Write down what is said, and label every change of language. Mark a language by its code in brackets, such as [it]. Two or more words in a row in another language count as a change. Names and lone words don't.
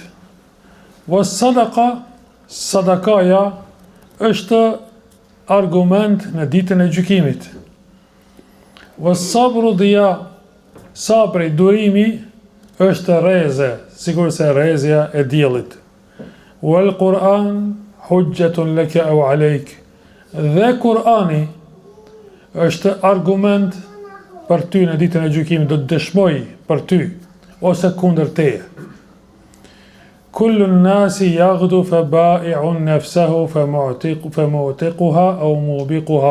[ar] والصدقة, [sq] sadakaja është argument në ditën e gjykimit. [ar] والصبر ضياء, [sq] sabri, durimi, është reze, sikur se rezja e diellit. [ar] والقرآن حجة لك أو عليك. [sq] Dhe Kurani është argument për ty në ditën e gjykimit, do të dëshmoj për ty ose kundër teje. [ar] كل الناس يغدو فبائع نفسه فمعتقها أو موبقها.